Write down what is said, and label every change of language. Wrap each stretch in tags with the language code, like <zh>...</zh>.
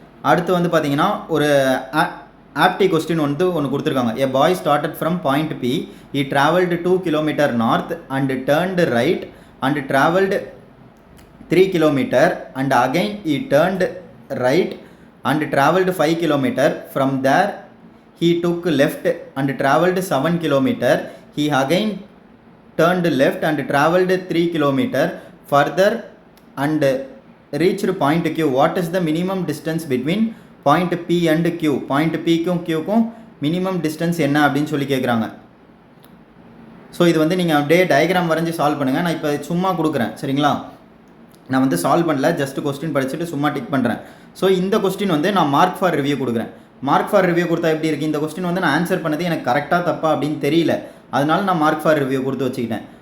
<ta>அடுத்து வந்து பார்த்தீங்கன்னா ஒரு ஆப்டி கொஸ்டின் வந்து ஒன்று கொடுத்துருக்காங்க.</ta> <en>A boy started from point B, he travelled 2 km north and turned right and travelled 3 km and again he turned right and travelled 5 km. From there he took left and travelled 7 km. He again turned left and travelled 3 km further and reached point Q. What is the minimum distance between point P and Q?</en> <ta>Point P க்கும் Q க்கும் minimum distance என்ன அப்படின்னு சொல்லி கேட்குறாங்க. So இது வந்து நீங்கள் அப்படியே டயக்ராம் வரைஞ்சி சால்வ் பண்ணுங்கள். நான் இப்போ சும்மா கொடுக்குறேன். சரிங்களா? நான் வந்து சால்வ் பண்ணல, ஜஸ்ட் கொஸ்டின் படிச்சுட்டு சும்மா டிக் பண்ணுறேன். ஸோ இந்த கொஸ்டின் வந்து நான் மார்க் ஃபார் ரிவ்யூ கொடுக்குறேன். மார்க் ஃபார் ரிவ்யூ கொடுத்தா எப்படி இருக்குது, இந்த கொஸ்டின் வந்து நான் ஆன்சர் பண்ணது எனக்கு கரெக்டாக தப்பா அப்படின்னு தெரியல, அதனால நான் மார்க் ஃபார் ரிவ்யூ கொடுத்து வச்சுக்கிட்டேன்.</ta>